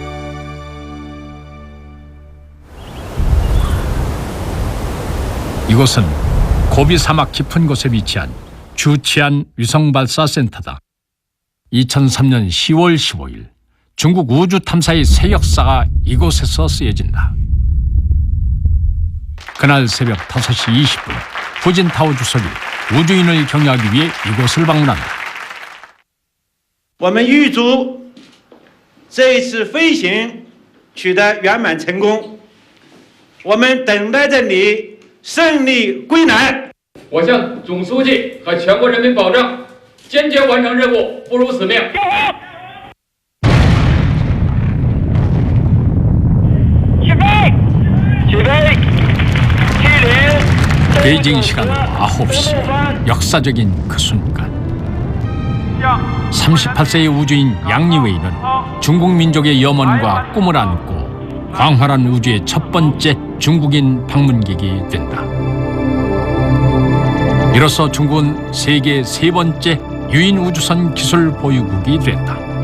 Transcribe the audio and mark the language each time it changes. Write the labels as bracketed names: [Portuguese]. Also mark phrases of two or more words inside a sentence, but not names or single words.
[Korean] 이곳은 고비 사막 깊은 곳에 위치한 주치안 위성발사센터다. 2003년 10월 15일 중국 우주 탐사의 새 역사가 이곳에서 쓰여진다. 그날 새벽 5시 20분 후진타오 주석이 우주인을 격려하기 위해 이곳을 방문한다. [Chinese] 我们预祝这一次飞行取得圆满成功，我们等待着你胜利归来。我向总书记和全国人民保证，坚决完成任务，不辱使命。起飞！起飞！起立！ [Korean] 베이징 시간으로 9시 역사적인 그 순간 38세의 우주인 양리웨이는 중국 민족의 염원과 꿈을 안고 광활한 우주의 첫 번째 중국인 방문객이 된다. 이로써 중국은 세계 세 번째 유인 우주선 기술 보유국이 됐다.